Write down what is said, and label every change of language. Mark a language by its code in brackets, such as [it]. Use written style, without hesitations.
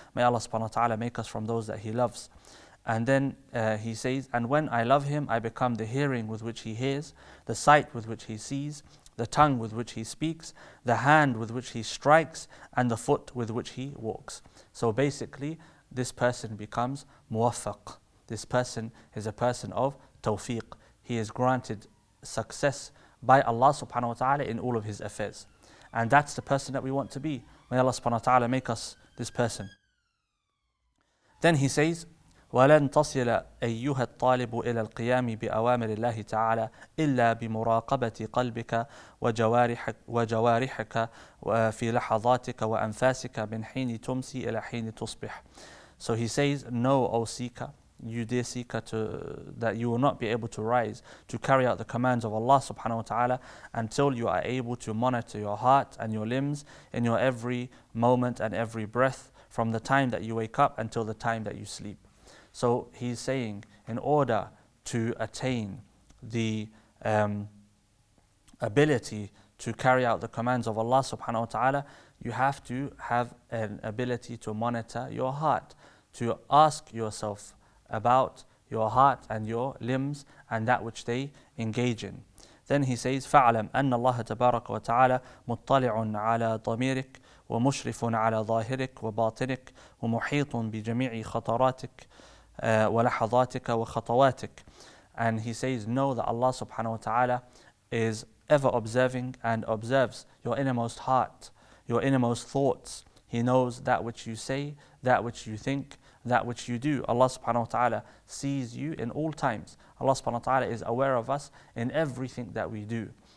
[en] May Allah subhanahu wa ta'ala make us from those that He loves. And then he says, and when I love him, I become the hearing with which he hears, the sight with which he sees, the tongue with which he speaks, the hand with which he strikes, and the foot with which he walks. So basically, this person becomes muwaffaq. This person is a person of tawfiq. He is granted success by Allah subhanahu wa ta'ala in all of his affairs. And that's the person that we want to be. May Allah subhanahu wa ta'ala make us this person. [ar] Then he says, ولن تصل أيها الطالب إلى القيام بأوامر الله تعالى إلا بمراقبة قلبك وجوارحك في لحظاتك وأنفاسك من حين تمسي إلى حين تصبح. [en] So he says, know, O seeker, you dear seeker, that you will not be able to rise to carry out the commands of Allah subhanahu wa ta'ala until you are able to monitor your heart and your limbs in your every moment and every breath from the time that you wake up until the time that you sleep. So he's saying, in order to attain the ability to carry out the commands of Allah subhanahu wa ta'ala, you have to have an ability to monitor your heart, to ask yourself about your heart and your limbs and that which they engage in. [ar] Then he says, فَاعْلَمْ أَنَّ اللَّهَ تَبَارَكَ وَتَعَالَى مُطَّلِعٌ عَلَى ضَمِيرِكَ وَمُشْرِفٌ عَلى ظَاهِرِكَ وَبَاطِنِكَ وَمُحِيطٌ بِجَمِيعِ خَطَرَاتِكَ وَلَحَظَاتِكَ وَخَطَوَاتِكَ. [en] And he says, know that Allah subhanahu wa ta'ala is ever observing and observes your innermost heart, your innermost thoughts. He knows that which you say, that which you think, that which you do. Allah subhanahu wa ta'ala sees you in all times. Allah subhanahu wa ta'ala is aware of us in everything that we do.